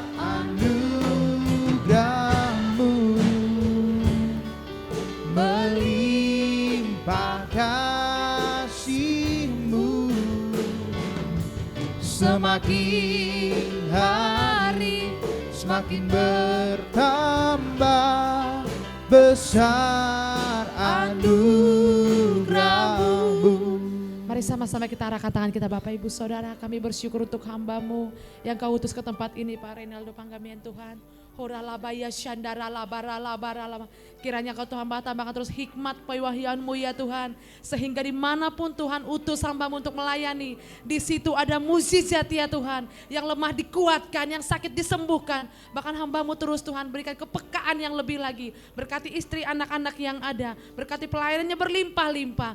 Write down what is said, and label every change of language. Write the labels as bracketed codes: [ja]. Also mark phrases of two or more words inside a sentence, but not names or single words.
[id] anugerahmu, melimpah kasih-Mu, semakin hari semakin bertambah besar anugerahmu. Mari sama-sama kita arahkan tangan kita Bapak Ibu Saudara. Kami bersyukur untuk hamba-Mu yang Kau utus ke tempat ini, Pak Reynaldo Panggamian Tuhan. Horalabaya syandara labara labara lama. Kiranya Kau Tuhan tambahkan terus hikmat pewahyanmu ya Tuhan. Sehingga dimanapun Tuhan utus hamba-Mu untuk melayani, di situ ada mukjizat ya Tuhan. Yang lemah dikuatkan, yang sakit disembuhkan. Bahkan hamba-Mu terus Tuhan berikan kepekaan yang lebih lagi. Berkati istri anak-anak yang ada. Berkati pelayanannya berlimpah-limpah.